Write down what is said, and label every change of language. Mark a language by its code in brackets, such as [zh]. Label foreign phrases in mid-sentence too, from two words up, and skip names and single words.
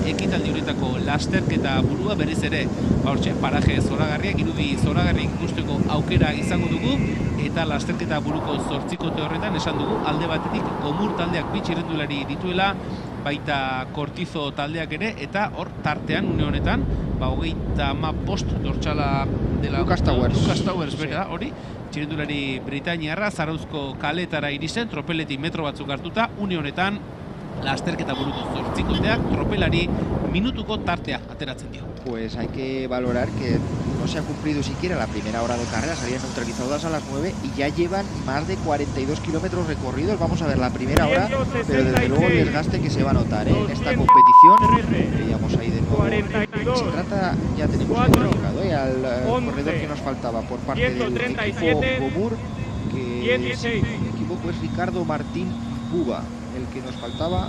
[eu] ekitaldi horretako lasterketa burua, berriz ere hortxe paraje zoragarriak, irudi zoragarriak ikusteko aukera izango dugu, eta lasterketa buruko zortzikote horretan esan dugu alde batetik Gomur taldeak bi txirrindulari dituela, baita Kortizo taldeak ere, eta hor tartean une honetan, 35 dortsala dela Lucas Towers bera, hori, txirrindulari britainiarra, Zarauzko kaletara iristen, tropeletik metro batzuk hartuta, une honetan, lasterketa buruko zortzikoteak tropelari minutuko tartea ateratzen dio. [es] Pues hay que valorar que no se ha cumplido siquiera la primera hora de carrera, salían neutralizadas a las 9 y ya llevan más de 42 kilómetros recorridos. Vamos a ver la primera hora, pero desde luego el desgaste que se va a notar en esta competición. Veíamos ahí de nuevo. Se trata, ya tenemos identificado al corredor que nos faltaba por parte del equipo Gomur, que es el equipo pues Ricardo Martín Buba, el que nos faltaba.